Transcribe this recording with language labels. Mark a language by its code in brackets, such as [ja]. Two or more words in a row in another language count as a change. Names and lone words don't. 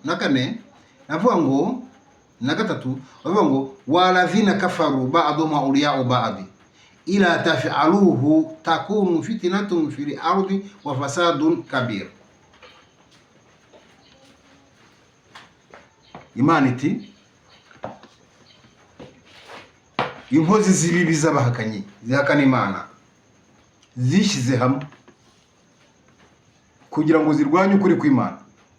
[rw] na 4, navuga ngo na 3 bavuga ngo [ar] والذين كفروا بعضهم أولياء بعض إلا تفعلوه تكن فتنة في الأرض وفساد كبير. [rw] Imana iti inkozi z'ibibi z'abahakanyi zihakana Imana zishyize hamwe kugira ngo zirwanye ukuri kw'Imana.